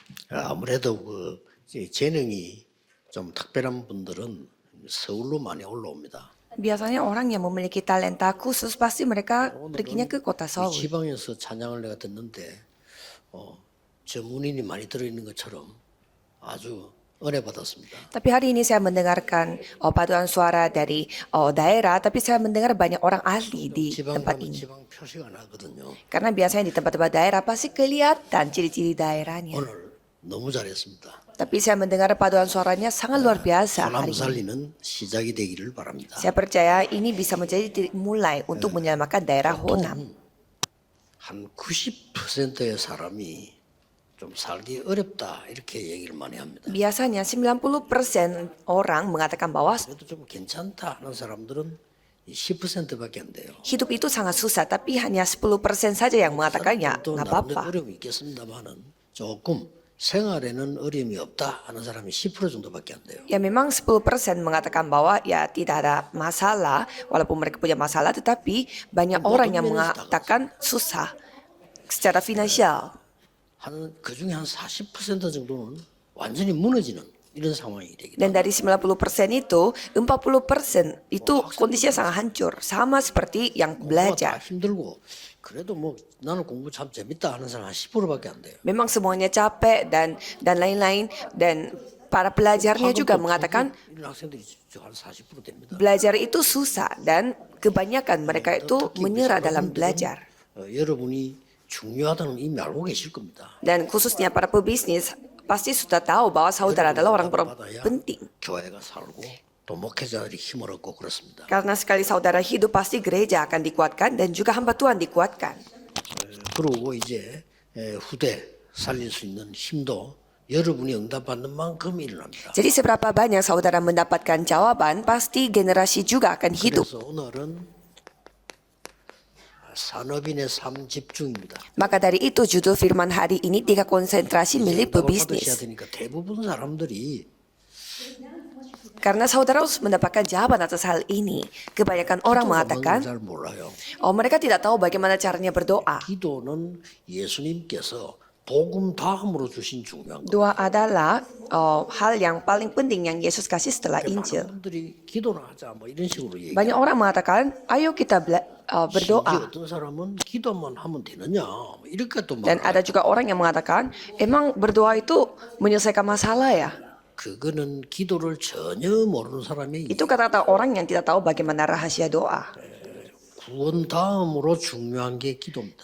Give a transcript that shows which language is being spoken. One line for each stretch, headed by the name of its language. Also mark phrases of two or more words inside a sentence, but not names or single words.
Korean: 아무래도 이제 재능이 좀 특별한 분들은 서울로 많이 올라옵니다.
Indonesian: Biasanya orang yang memiliki talenta khusus pasti mereka perginya ke kota
Korean: 이
Indonesian: Seoul.
Korean: 지방에서 찬양을 내가 듣는데 전문인이 많이 들어있는 것처럼 아주 은혜 받았습니다.
Indonesian: Tapi hari ini saya mendengarkan paduan suara dari daerah, tapi saya mendengar banyak orang ahli di
Korean: 지방
Indonesian: tempat
Korean: 가면
Indonesian: ini.
Korean: 지방 표시가 나거든요.
Indonesian: Karena biasanya di tempat-tempat daerah pasti kelihatan ciri-ciri daerahnya.
Korean: 오늘 너무 잘했습니다.
Indonesian: Tapi saya mendengar paduan suaranya sangat luar biasa
Korean: 사람
Indonesian: hari ini.
Korean: 살리는 시작이 되기를 바랍니다.
Indonesian: Saya percaya ini bisa menjadi titik mulai untuk menyelamatkan daerah Honam.
Korean: 한 90%의 사람이 좀 살기 어렵다 이렇게 얘기를 많이 합니다.
Indonesian: Biasanya 90% orang mengatakan bahwa
Korean: 그래도 좀 괜찮다 하는 사람들은 10%밖에 안 돼요.
Indonesian: hidup itu sangat susah, tapi hanya 10% saja yang mengatakan ya
Korean: 또
Indonesian: nggak
Korean: 나름대로
Indonesian: apa-apa.
Korean: 어려움이 있겠습니다만은 조금 생활에는 어려움이 없다 하는 사람이 10% 정도밖에 안 돼요.
Indonesian: Ya memang 10% mengatakan bahwa ya tidak ada masalah, walaupun mereka punya masalah, tetapi banyak orang yang mengatakan susah secara finansial.
Korean: 그 중에 한 40% 정도는 완전히 무너지는 이런 상황이 되기
Indonesian: Dan dari 90% itu, 40% itu kondisinya sangat hancur. Sama seperti yang
Korean: 다
Indonesian: belajar.
Korean: 힘들고 그래도 뭐 나는 공부 참 재밌다 하는 사람 한 10%밖에 안 돼요.
Indonesian: Memang semuanya capek dan lain-lain. Dan para pelajarnya juga mengatakan
Korean: 이런 학생들이 한 40% 됩니다.
Indonesian: belajar itu susah. Dan kebanyakan mereka itu menyerah dalam belajar.
Korean: 여러분이 중요하다는 이미 알고 계실 겁니다.
Indonesian: Dan khususnya para pebisnis pasti sudah tahu bahwa saudara adalah orang penting.
Korean: 교회가 살고 또 목회자들이 힘을 얻고 그렇습니다.
Indonesian: Karena sekali saudara hidup pasti gereja akan dikuatkan dan juga hamba Tuhan dikuatkan.
Korean: 그리고 이제 후대 살릴 수 있는 힘도 여러분이 응답받는 만큼 일어납니다.
Indonesian: Jadi seberapa banyak saudara mendapatkan jawaban, pasti generasi juga akan hidup.
Korean: 그래서 오늘은 산업인의 삶 집중입니다.
Indonesian: Maka dari itu judul firman hari ini 3 konsentrasi milik
Korean: 응답을 받으셔야
Indonesian: pebisnis.
Korean: 되니까 대부분 사람들이
Indonesian: Karena saudara harus mendapatkan jawaban atas hal ini. Kebanyakan orang mengatakan,
Korean: 잘 몰라요.
Indonesian: mereka tidak tahu bagaimana caranya berdoa.
Korean: 기도는 예수님께서 복음 다음으로 주신 중요한 거.
Indonesian: Doa adalah hal yang paling penting yang Yesus kasih setelah Injil.
Korean: 사람들이 기도를 하자 뭐 이런 식으로 얘기.
Indonesian: Banyak orang mengatakan, ayo kita berdoa.
Korean: 어떤 사람은 기도만 하면 되느냐 뭐 이렇게 또
Indonesian: Dan
Korean: 말해요.
Indonesian: ada juga orang yang mengatakan, emang berdoa itu menyelesaikan masalah ya?
Korean: 그거는 기도를 전혀 모르는 사람이
Indonesian: Itu kata-kata orang yang tidak tahu bagaimana rahasia doa.
Korean: 구원 다음으로 중요한 게 기도입니다.